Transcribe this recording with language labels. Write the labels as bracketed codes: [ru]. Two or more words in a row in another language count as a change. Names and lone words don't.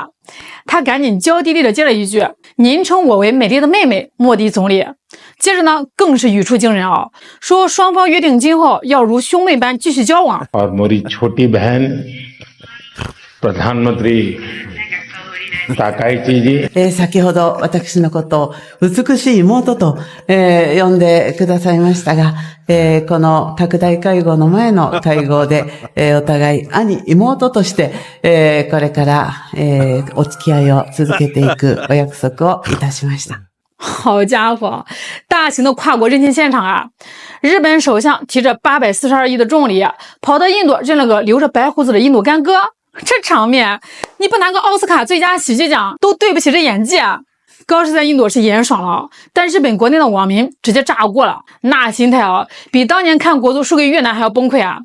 [zh] 她赶紧娇滴滴的接了一句：“您称我为美丽的妹妹，莫迪总理。” 接着呢，更是语出惊人啊，说双方约定今后要如兄妹般继续交往。 [hi] और मेरी छोटी बहन प्रधानमंत्री 高市知事。 [ja] 先ほど私のことを美しい妹と、呼んでくださいましたが、この拡大会合の前の会合で、お互い兄、妹として、これから、お付き合いを続けていくお約束をいたしました。 [zh] 好家伙，大型的跨国认亲现场啊！日本首相提着842亿的重礼，跑到印度认了个留着白胡子的印度干哥，这场面你不拿个奥斯卡最佳喜剧奖都对不起这演技啊！高市在印度是演爽了，但日本国内的网民直接炸锅了，那心态啊，比当年看国足输给越南还要崩溃啊！